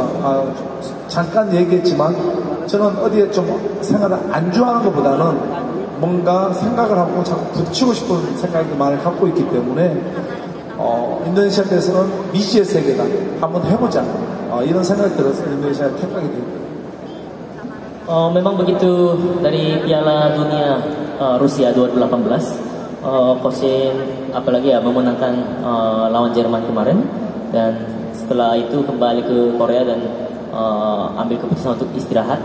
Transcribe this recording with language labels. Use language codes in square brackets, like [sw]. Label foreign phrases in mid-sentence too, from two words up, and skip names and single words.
[ko] 잠깐 얘기했지만 저는 어디에 좀 생각을 안주하는 것보다는 뭔가 생각을 하고 자꾸 부딪히고 싶은 생각이 많이 갖고 있기 때문에 인도네시아 대해서는 미지의 세계다. 한번 해보자. 이런 생각이 들어서 인도네시아를 택하게 됩니다. [id] Memang begitu dari Piala Dunia Rusia 2018, Coach Shin apalagi ya memenangkan lawan Jerman kemarin, dan setelah itu kembali ke Korea dan ambil keputusan untuk istirahat.